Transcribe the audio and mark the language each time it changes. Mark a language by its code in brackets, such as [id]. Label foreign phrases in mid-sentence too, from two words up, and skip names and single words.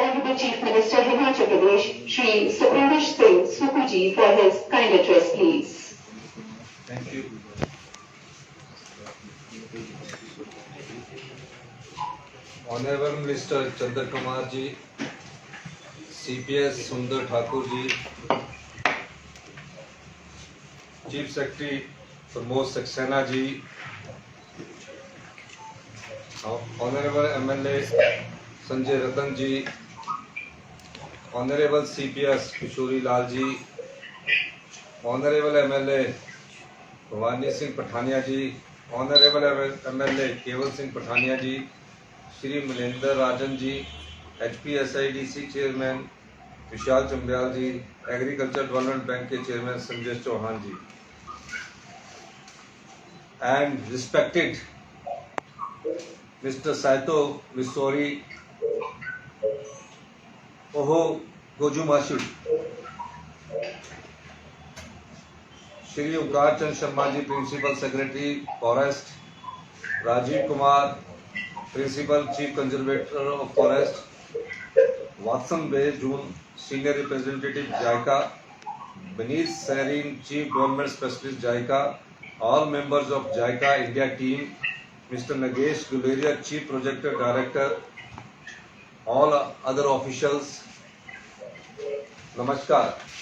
[en] Honorable Chief Minister Himachal Pradesh, Shri Sukhwinder Singh Sukuji, for his kind address, please. Thank you. Honorable Minister Chandra Kumar ji, CPS Sundar Thakur ji, Chief Secretary Pramod Saxena ji, Honorable MLA Sanjay Ratan ji, Honorable CPS Kishori Lal ji, Honorable MLA Bhavani Singh Pathania ji, Honorable MLA Keval Singh Pathania ji, Shri Maninder Rajan ji, HPSIDC Chairman Vishal Chambyal ji, Agriculture Development Bank के Chairman Sanjay Chauhan ji, and respected Mr. Saito Misori Oho Gojumashi, Shri Ukar Chand Sharma ji, Principal Secretary Forest, Rajiv Kumar, Principal Chief Conservator of Forest, Watson Bay June, Senior Representative JICA, Beneath Sarin, Chief Government Specialist JICA, all members of JICA India team, Mr. Nagesh Guleria, Chief Project Director, all other officials, Namaskar.